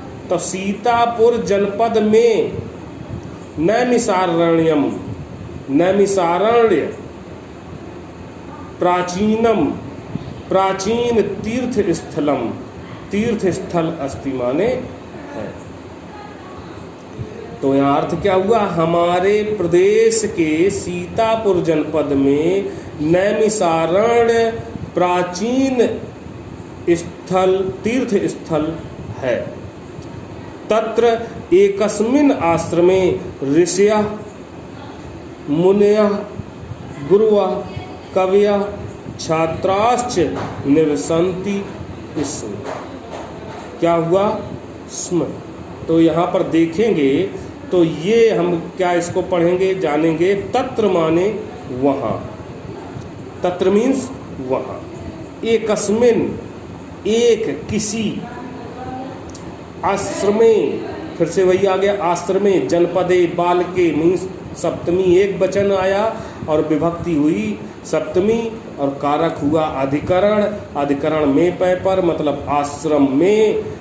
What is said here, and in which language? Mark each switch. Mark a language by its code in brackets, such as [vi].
[sa] तो सीतापुर जनपद में नैमिषारण्यम, नैमिषारण्य प्राचीनम, प्राचीन तीर्थ स्थलम, तीर्थ स्थल अस्ति [hi] माने है। तो यहाँ अर्थ क्या हुआ, हमारे प्रदेश के सीतापुर जनपद में नैमिषारण्य प्राचीन स्थल, तीर्थ स्थल है। [sa] तत्र एकस्मिन् आश्रमे ऋषयः मुनयः गुरवः कवयः छात्राश्च निवसन्ति स्म। [hi] क्या हुआ, स्म। तो यहाँ पर देखेंगे तो ये हम क्या इसको पढ़ेंगे, जानेंगे। तत्र माने वहाँ, तत्र मीन्स वहाँ। एकस्मिन एक, किसी, आश्रमे फिर से वही आ गया, आश्रमे, जनपदे बालके मीन्स सप्तमी एक वचन आया और विभक्ति हुई सप्तमी, और कारक हुआ अधिकरण, अधिकरण में पय पर, मतलब आश्रम में।